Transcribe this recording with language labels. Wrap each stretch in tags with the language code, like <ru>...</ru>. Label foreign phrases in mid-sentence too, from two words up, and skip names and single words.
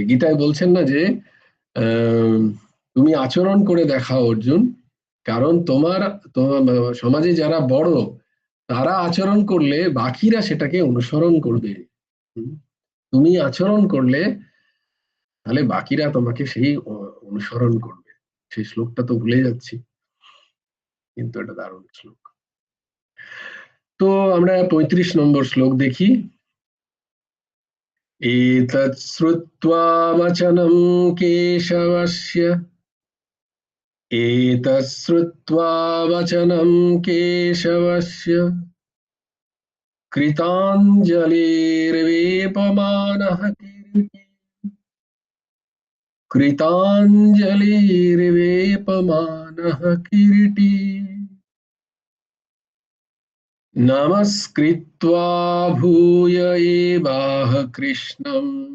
<bn>গীতায় বলছেন না যে তুমি আচরণ করে দেখাও অর্জুন, কারণ তোমার সমাজে যারা বড় তারা আচরণ করলে বাকিরা সেটাকে অনুসরণ করবে। তুমি আচরণ করলে তাহলে বাকিরা তোমাকে সেই অনুসরণ করবে। সেই শ্লোকটা তো ভুলে যাচ্ছি, কিন্তু এটা দারুণ শ্লোক। তো আমরা 35 নম্বর শ্লোক দেখি।</bn> <sa>एतत् श्रुत्वा वचनं केशवस्य, एतत् श्रुत्वा वचनं केशवस्य कृताञ्जलिर्वेपमानः किरीटी, कृताञ्जलिर्वेपमानः किरीटी, नमस्कृत्वा भूय एवाह कृष्णम्</sa>